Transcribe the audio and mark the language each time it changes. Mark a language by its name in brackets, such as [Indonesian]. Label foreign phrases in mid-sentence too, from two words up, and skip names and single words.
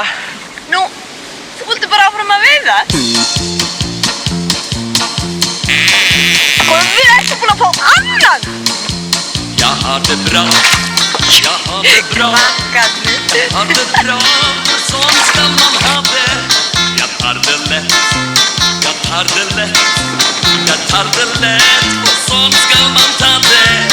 [Icelandic] Nú, þú vildi bara áfram að veiða. Og við erum búin að fá annan. [Swedish] Jag har det bra. Jag har det bra. Jag har det bra. För sån ska man ha det. Jag tar det lätt. Jag tar det lätt. Jag tar det lätt. Och sån ska man ta det.